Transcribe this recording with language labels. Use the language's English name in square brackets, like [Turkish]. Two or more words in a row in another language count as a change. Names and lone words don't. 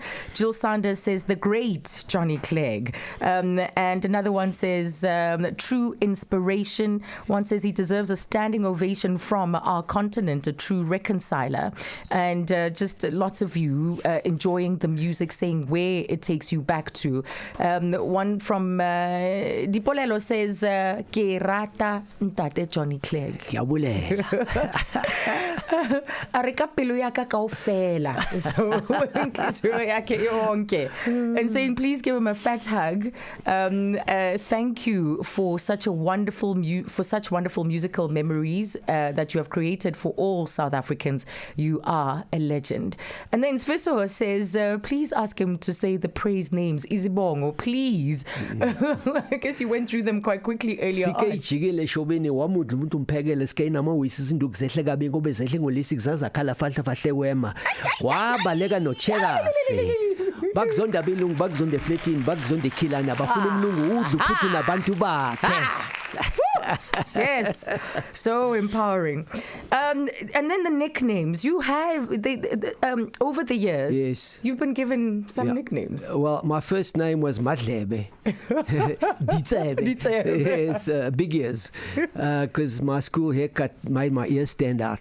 [English] Jill Sanders says, the great Johnny Clegg. And another one says, true inspiration. One says he deserves a standing ovation from our continent, a true reconciler. And just lots of you enjoying the music, saying where it takes you back to. One from Dipolelo says, [Southern Sotho] Ke rata ntate Johnny Clegg. Ke a bolela. A re ka pelo ya ka kaofela. [English] So and saying please give him a fat hug. Thank you for such wonderful musical memories that you have created for all South Africans. You are a legend. And then Sipho says, please ask him to say the praise names. Izibongo, please. I guess you went through them quite quickly earlier on. [Zulu] Bakuzonda belungu, bakuzonda fletini, bakuzonda khilana, bafuna umlungu udlu phuthu nabantu bakhe. [English] Yes, so empowering. And then the nicknames you have, over the years. Yes, you've been given some nicknames. Well, my first name was Madlebe, Ditsebe. Yes, big ears, because my school haircut made my ears stand out.